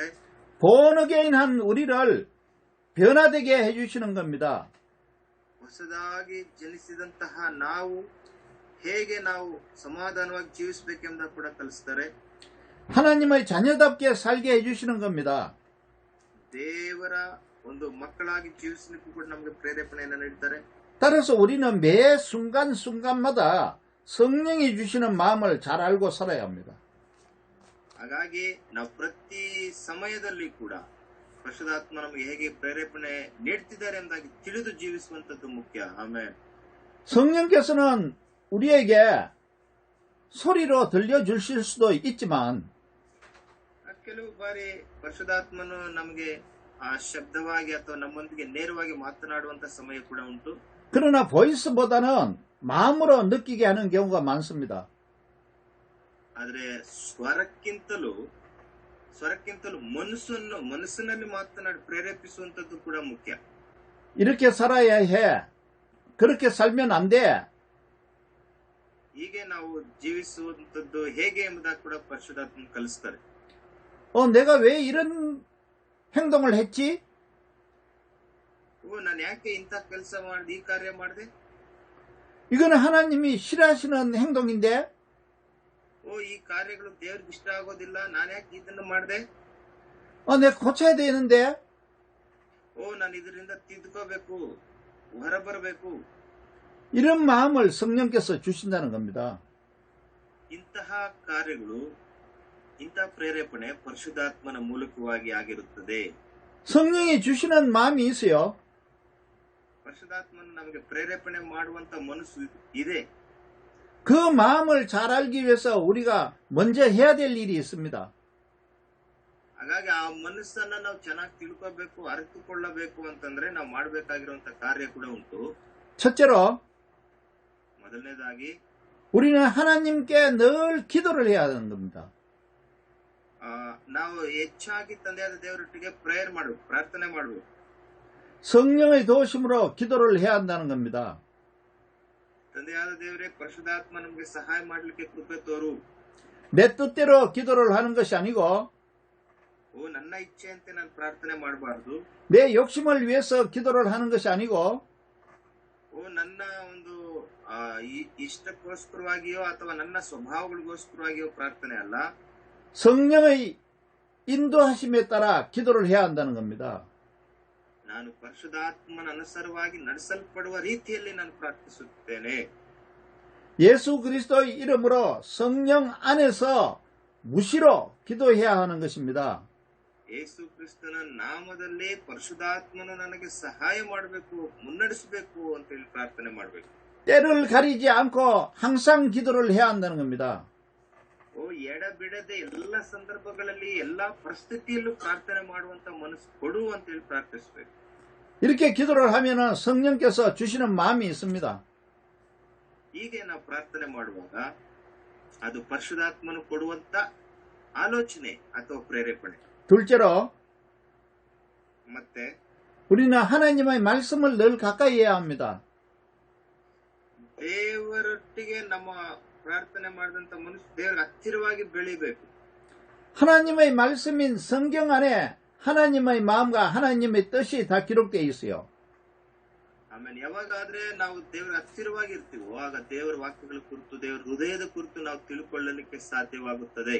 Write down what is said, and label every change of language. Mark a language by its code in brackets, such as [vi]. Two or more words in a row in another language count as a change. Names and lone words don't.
[en] born again [ko] 한 우리를 변화되게 해주시는 겁니다. [kn] ಹೊಸದಾಗಿ ಜನಿಸಿದಂತಹ ನಾವು ಹೇಗೆ ನಾವು ಸಮಾಧಾನವಾಗಿ ಜೀವಿಸಬೇಕೆಂಬ ಕೂಡ ಕಲಿಸ್ತಾರೆ. [ko] 하나님의 자녀답게 살게 해주시는 겁니다. [kn] ದೇವರ ಒಂದು ಮಕ್ಕಳಾಗಿ ಜೀವಿಸಲಿಕ್ಕೂ ಕೂಡ ನಮಗೆ ಪ್ರೇರೇಪಣೆಯನ್ನು ನೀಡುತ್ತಾರೆ. [ko] 따라서 우리는 매 순간순간마다 성령이 주시는 마음을 잘 알고 살아야 합니다. [kn] ಹಾಗಾಗಿ ನಾವು ಪ್ರತಿ ಸಮಯದಲ್ಲಿ ಕೂಡ ಪರಿಶುದ್ಧಾತ್ಮ ನಮಗೆ ಹೇಗೆ ಪ್ರೇರೇಪಣೆ ನೀಡುತ್ತಿದ್ದಾರೆ ಎಂಬುದಾಗಿ ತಿಳಿದು ಜೀವಿಸುವಂತದ್ದು ಮುಖ್ಯ. ಆಮೇಲೆ [ko] 성령께서는 우리에게 소리로 들려주실 수도 있지만 [kn] ಕೆಲವು ಬಾರಿ ಪರಿಶುದ್ಧಾತ್ಮನು ನಮಗೆ ಆ ಶಬ್ದವಾಗಿ ಅಥವಾ ನಮ್ಮೊಂದಿಗೆ ನೇರವಾಗಿ ಮಾತನಾಡುವಂತ ಸಮಯ ಕೂಡ ಉಂಟು. [ko] 그러나 보이스보다는 마음으로 느끼게 하는 경우가 많습니다. [kn] ಆದ್ರೆ ಸ್ವರಕ್ಕಿಂತಲೂ ಮನಸ್ಸಿನಲ್ಲಿ ಮಾತನಾಡಿ ಪ್ರೇರೇಪಿಸುವಂತದ್ದು ಕೂಡ ಮುಖ್ಯ. [ko] 이렇게 살아야 해. 그렇게 살면 안 돼. [kn] ಹೀಗೆ ನಾವು ಜೀವಿಸುವಂತದ್ದು ಹೇಗೆ ಎಂಬುದಾಗಿ ಕೂಡ ಪರಿಶುದ್ಧಾತ್ಮ ಕಲಿಸ್ತಾರೆ. [ko] 내가 왜 이런 행동을 했지? [kn] ನಾನು ಯಾಕೆ ಇಂಥ ಕೆಲಸ ಮಾಡಿದೆ, ಈ ಕಾರ್ಯ ಮಾಡಿದೆ? [ko] 이거는 하나님이 싫어하시는 행동인데? [kn] ಈ ಕಾರ್ಯಗಳು ದೇವ್ರಿಗೆ ಇಷ್ಟ ಆಗೋದಿಲ್ಲ, ನಾನು ಯಾಕೆ ಇದನ್ನು ಮಾಡಿದೆ? [ko] 내가 고쳐야 되는데? [kn] ನಾನು ಇದರಿಂದ ತಿದ್ದುಕೋಬೇಕು, ಹೊರಬರಬೇಕು. [ko] 이런 마음을 성령께서 주신다는 겁니다. [kn] ಇಂತಹ ಕಾರ್ಯಗಳು, ಇಂತಹ ಪ್ರೇರೇಪಣೆ ಪರಿಶುದ್ಧಾತ್ಮನ ಮೂಲಕವಾಗಿ ಆಗಿರುತ್ತದೆ. [ko] 성령이 주시는 마음이 있어요. [kn] ಪರಿಶುದ್ಧಾತ್ಮನ ನಮಗೆ ಪ್ರೇರೇಪಣೆ ಮಾಡುವಂತ ಮನಸ್ಸು ಇದೆ. [ko] 그 마음을 잘 알기 위해서 우리가 먼저 해야 될 일이 있습니다. [kn] ಹಾಗಾಗಿ ಆ ಮನಸ್ಸನ್ನ ನಾವು ಚೆನ್ನಾಗಿ ತಿಳ್ಕೋಬೇಕು, ಅರಿತುಕೊಳ್ಳಬೇಕು ಅಂತಂದ್ರೆ ನಾವು ಮಾಡಬೇಕಾಗಿರುವಂತ ಕಾರ್ಯ ಕೂಡ ಉಂಟು. [ko] 첫째로 [kn] ಮೊದಲನೇದಾಗಿ [ko] 우리는 하나님께 늘 기도를 해야 하는 겁니다. [kn] ನಾವು ಹೆಚ್ಚಾಗಿ ತಂದೆಯಾದ ದೇವರೊಟ್ಟಿಗೆ ಪ್ರಾರ್ಥನೆ ಮಾಡಬೇಕು. [ko] 성령의 도우심으로 기도를 해야 한다는 겁니다. [kn] ತಂದೆಯಾದ ದೇವರೇ, ಪರಿಶುದ್ಧಾತ್ಮ ನಮಗೆ ಸಹಾಯ ಮಾಡಲಿಕ್ಕೆ ಕೃಪೆ ತೋರು. [ko] 내 뜻대로 기도를 하는 것이 아니고 [kn] ನನ್ನ ಇಚ್ಛೆಯಂತೆ ನಾನು ಪ್ರಾರ್ಥನೆ ಮಾಡಬಾರದು. [ko] 내 욕심을 위해서 기도를 하는 것이 아니고 [kn] ನನ್ನ ಒಂದು ಇಷ್ಟಕ್ಕೋಸ್ಕರವಾಗಿಯೋ ಅಥವಾ ನನ್ನ ಸ್ವಭಾವಗಳಿಗೋಸ್ಕರವಾಗಿಯೋ ಪ್ರಾರ್ಥನೆ ಅಲ್ಲ. [ko] 성령의 인도하심에 따라 기도를 해야 한다는 겁니다. [kn] ನಾನು ಪರಿಶುದ್ಧಾತ್ಮನ ಅನುಸಾರವಾಗಿ ನಡೆಸಲ್ಪಡುವ ರೀತಿಯಲ್ಲಿ ನಾನು ಪ್ರಾರ್ಥಿಸುತ್ತೇನೆ. [ko] 예수 그리스도의 이름으로 성령 안에서 무시로 기도해야 하는 것입니다. [kn] ಯೇಸು ಕ್ರಿಸ್ತನ ನಾಮದಲ್ಲಿ ಪರಿಶುದ್ಧಾತ್ಮನು ನನಗೆ ಸಹಾಯ ಮಾಡಬೇಕು, ಮುನ್ನಡೆಸಬೇಕು ಅಂತ ಹೇಳಿ ಪ್ರಾರ್ಥನೆ ಮಾಡಬೇಕು. [ko] 때를 가리지 않고 항상 기도를 해야 한다는 겁니다. [kn] ಎಡಬಿಡದೆ ಎಲ್ಲ ಸಂದರ್ಭಗಳಲ್ಲಿ ಎಲ್ಲಾ ಪರಿಸ್ಥಿತಿಯಲ್ಲೂ ಪ್ರಾರ್ಥನೆ ಮಾಡುವಂತ ಮನಸ್ಸು ಕೊಡು ಅಂತ ಹೇಳಿ ಪ್ರಾರ್ಥಿಸಬೇಕು. [ko] 이렇게 기도를 하면은 성령께서 주시는 마음이 있습니다. [kn] ಹೀಗೆ ನಾವು ಪ್ರಾರ್ಥನೆ ಮಾಡುವಾಗ ಅದು ಪರಿಶುದ್ಧಾತ್ಮನು ಕೊಡುವಂತ ಆಲೋಚನೆ ಅಥವಾ ಪ್ರೇರೇಪಣೆ. [ko] 둘째로 [kn] ಮತ್ತೆ [ko] 우리는 하나님의 말씀을 늘 가까이 해야 합니다. [kn] ದೇವರೊಟ್ಟಿಗೆ ನಮ್ಮ ಪ್ರಾರ್ಥನೆ ಮಾಡಿದಂತ ಮನುಷ್ಯ ದೇವರ ಹತ್ತಿರವಾಗಿ ಬೆಳಿಬೇಕು. [ko] 하나님의 말씀인 성경 안에 하나님의 마음과 하나님의 뜻이 다 기록되어 있어요. [kn] ಆಮೇಲೆ ಯಾವಾಗಾದ್ರೆ ನಾವು ದೇವರ ಹತ್ತಿರವಾಗಿ ಇರ್ತೀವೋ ಆಗ ದೇವರ ವಾಕ್ಯಗಳ ಕುರಿತು ದೇವರ ಹೃದಯದ ಕುರಿತು ನಾವು ತಿಳ್ಕೊಳ್ಳಲಿಕ್ಕೆ ಸಾಧ್ಯವಾಗುತ್ತದೆ.